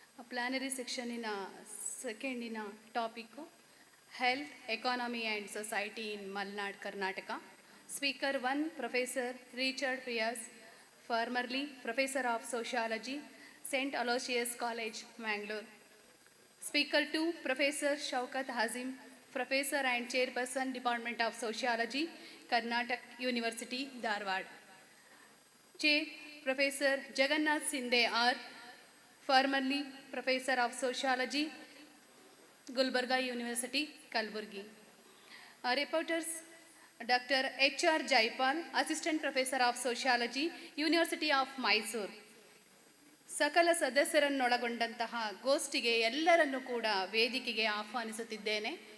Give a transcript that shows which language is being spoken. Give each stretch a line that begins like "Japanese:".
Kannada: ಪ್ಲಾನರಿ ಸೆಕ್ಷನಿನ ಸೆಕೆಂಡಿನ topic
English: Health, economy and society in Malnad Karnataka. Speaker 1 professor Richard Pierce formerly Professor of Sociology, St. Aloysius College, Mangalore. Speaker 2, Professor Shaukat Hazim, Professor and Chairperson, Department of Sociology, Karnataka University, Dharwad. Chair, Professor Jagannath Sinde R, formerly Professor of Sociology, Gulbarga University, Kalburgi. Reporters, Dr. H.R. Jaipal, Assistant Professor of Sociology, University of Mysore.
Kannada: ಸಕಲ ಸದಸ್ಯರನ್ನೊಳಗೊಂಡಂತಹ ಗೋಷ್ಠಿಗೆ ಎಲ್ಲರನ್ನೂ ಕೂಡ ವೇದಿಕೆಗೆ ಆಹ್ವಾನಿಸುತ್ತಿದ್ದೇನೆ.